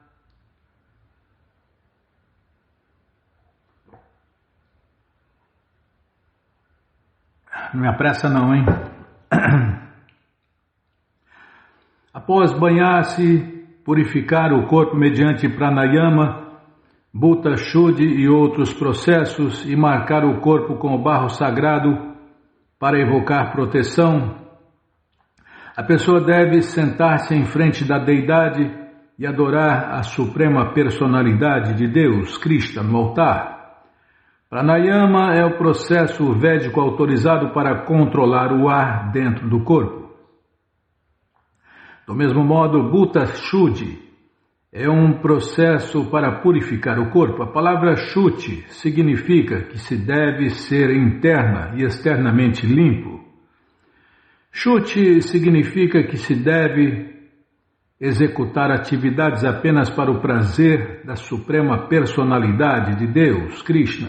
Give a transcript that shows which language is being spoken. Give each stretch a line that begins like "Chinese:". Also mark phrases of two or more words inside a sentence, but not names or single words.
Portuguese: Não me apressa não, hein? Após banhar-se, purificar o corpo mediante pranayama,
Sanskrit: bhuta shuddhi
Portuguese: e outros processos e marcar o corpo com o barro sagrado, para evocar proteção, a pessoa deve sentar-se em frente da deidade e adorar a suprema personalidade de Deus, Krishna, no altar. Pranayama é o processo védico autorizado para controlar o ar dentro do corpo. Do mesmo modo,
Sanskrit: bhuta shuddhi
Portuguese: é um processo para purificar o corpo. A palavra shuddhi significa que se deve ser interna e externamente limpo. Shuddhi significa que se deve executar atividades apenas para o prazer da suprema personalidade de Deus, Krishna.